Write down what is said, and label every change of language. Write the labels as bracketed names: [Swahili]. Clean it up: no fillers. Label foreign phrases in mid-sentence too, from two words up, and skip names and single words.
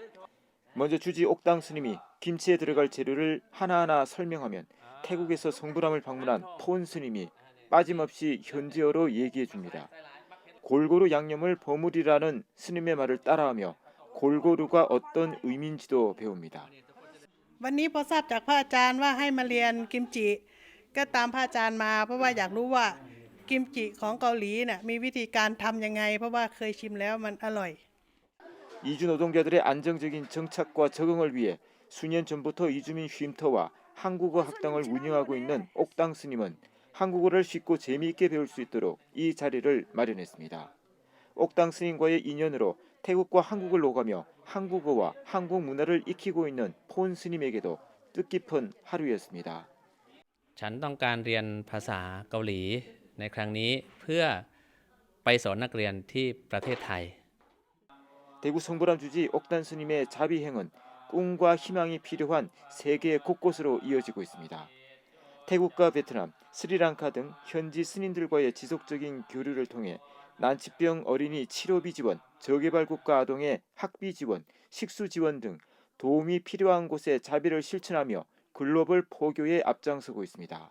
[Korean] 먼저 주지 옥당 스님이 김치에 들어갈 재료를 하나하나 설명하면 태국에서 성불함을 방문한 폰 스님이 빠짐없이 현지어로 얘기해 줍니다. 골고루 양념을 버무리라는 스님의 말을 따라하며 골고루가 어떤 의미인지도 배웁니다. [Thai] วันนี้พอทราบจากพระอาจารย์ว่าให้มาเรียนกิมจิก็ตามพระอาจารย์มาเพราะว่าอยากรู้ว่ากิมจิของเกาหลีน่ะมีวิธีการทำยังไงเพราะว่าเคยชิมแล้วมันอร่อย [Korean] 이주 노동자들의 안정적인 정착과 적응을 위해 수년 전부터 이주민 쉼터와 한국어 학당을 운영하고 있는 옥당 스님은 한국어를 쉽고 재미있게 배울 수 있도록 이 자리를 마련했습니다. 옥당 스님과의 인연으로 태국과 한국을 오가며 한국어와 한국 문화를 익히고 있는 폰 스님에게도 뜻깊은 하루였습니다. [Thai] ฉันต้องการเรียนภาษาเกาหลีในครั้งนี้เพื่อไปสอนนักเรียนที่ประเทศไทย [Korean] 대구 성불함 주지 옥단 스님의 자비행은 꿈과 희망이 필요한 세계 곳곳으로 이어지고 있습니다. 태국과 베트남, 스리랑카 등 현지 스님들과의 지속적인 교류를 통해 난치병 어린이 치료비 지원, 저개발국가 아동의 학비 지원, 식수 지원 등 도움이 필요한 곳에 자비를 실천하며 글로벌 포교에 앞장서고 있습니다.